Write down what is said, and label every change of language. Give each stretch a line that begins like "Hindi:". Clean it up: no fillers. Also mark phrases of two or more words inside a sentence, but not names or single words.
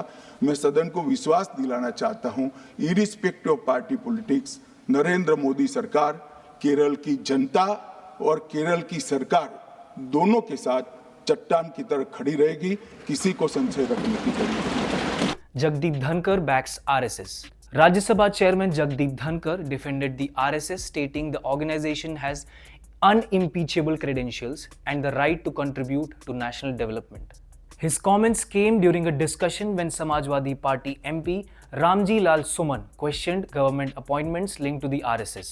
Hindi: मैं सदन को विश्वास दिलाना चाहता हूं,
English: irrespective of party politics,
Hindi: नरेंद्र मोदी सरकार केरल की जनता और केरल की सरकार दोनों के साथ चट्टान की तरह खड़ी रहेगी. किसी को संशय रखने की जरूरत नहीं.
English: Jagdeep Dhankar backs RSS. Rajya Sabha Chairman Jagdeep Dhankar defended the RSS, stating the organization has unimpeachable credentials and the right to contribute to national development. His comments came during a discussion when Samajwadi Party MP Ramji Lal Suman questioned government appointments linked to the RSS.